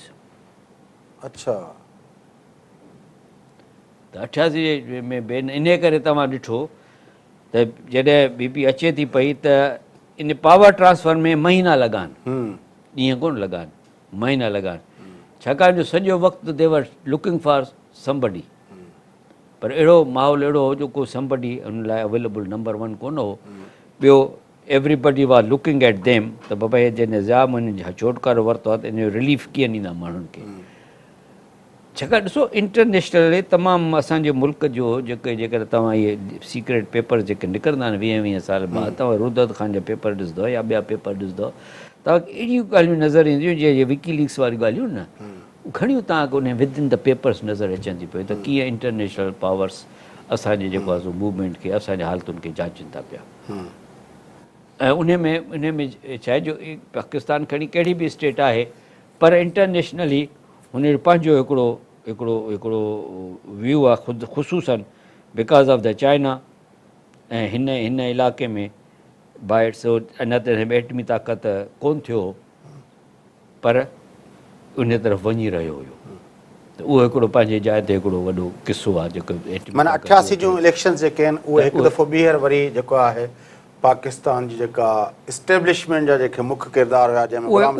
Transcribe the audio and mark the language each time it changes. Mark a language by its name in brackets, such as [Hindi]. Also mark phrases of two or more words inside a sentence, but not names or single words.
[Sindhi] अच्छा त 88 में बेन इन करे तव्हां ॾिठो त जॾहिं बीबी अचे थी पई त इन पावर ट्रांसफर में महीना लॻा आहिनि, ॾींहं कोन लॻा आहिनि, महीना लॻा आहिनि, छाकाणि जो सॼो वक़्तु [English] they were looking for somebody, [Sindhi] पर अहिड़ो माहौल अहिड़ो हो जो को समबडी हुन लाइ [English] available number 1 [Sindhi] कोन हो। ॿियो [English] everybody was looking at them [Sindhi] त बाबा हे जॾहिं निज़ाम हुननि छुटकारो वरितो आहे त इन जो रिलीफ कीअं ॾींदा माण्हुनि खे। छाकाणि ॾिसो इंटरनेशनली तमामु असांजे मुल्क जो जेकर तव्हां इहे [English] secret paper [Sindhi] जेके निकिरंदा आहिनि 20-20 साल बाद, तव्हां रुदत ख़ान जा पेपर ॾिसंदव या ॿिया पेपर ॾिसंदव, तव्हांखे अहिड़ियूं ॻाल्हियूं नज़र ईंदियूं जीअं विकीलीक्स वारियूं ॻाल्हियूं न, घणियूं तव्हांखे उन [English] within the papers [Sindhi] नज़र अचनि थी पियूं त कीअं [English] international powers [Sindhi] असांजे जेको आहे सो मूवमेंट खे, असांजे हालतुनि खे जाचनि था पिया। ऐं उन में छा आहे जो पाकिस्तान खणी कहिड़ी बि स्टेट आहे, पर इंटरनेशनली हुन जो पंहिंजो हिकिड़ो व्यू आहे ख़ुदि ख़ुसूसन [English] because of the China. [Sindhi] ऐं हिन इलाइक़े में बाइट सो अञा त एटमी ताक़त कोन थियो, पर उन तरफ़ वञी रहियो हुयो, त उहो हिकिड़ो पंहिंजे जाइ ते हिकिड़ो वॾो किस्सो आहे जेको माना 88 जूं इलेक्शन जेके आहिनि उहे हिकु दफ़ो ॿीहर वरी जेको आहे पाकिस्तान जी जेका इस्टेब्लिशमेंट जा जेके मुख्य किरदार हुया जंहिंमें